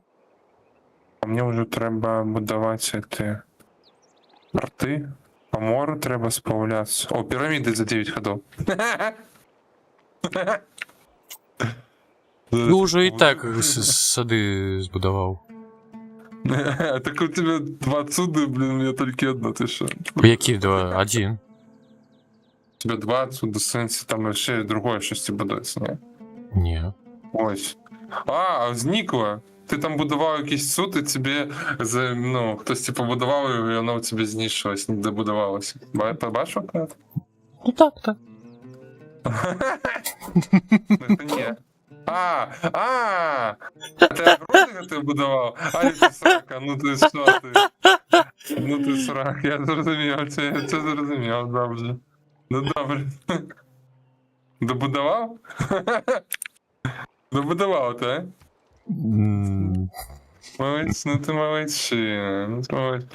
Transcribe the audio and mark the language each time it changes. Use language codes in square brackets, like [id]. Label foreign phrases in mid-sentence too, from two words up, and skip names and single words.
[uk] А мені вже треба будувати ці порти. По морю треба справлятися. О, піраміди за 9 ходов. Ну, уже і так сади збудував. [ru] Так у тебе 2 отсюда, блин, у меня только одно, ты что? [uk] Які два? Один. [ru] У тебя 2 отсюда, [uk] сенсі, там ще другое щось будується, ні? Ні. Ось. А, зникло. Ти там будував якийсь суд, і тобі, ну, хтось типу будував, і воно у тебе знищилось, не добудувалося. Побачив? Ну так, так. [ru] Это не. Ты огромный ты будував? [uk] А, ти срака, ну ти що ти? Ну ти срак, я зрозумів, це зрозумів, добре. Ну добре. Добудував? Добудував, так? Молодець, ну ти молодчина, ну ти молодець.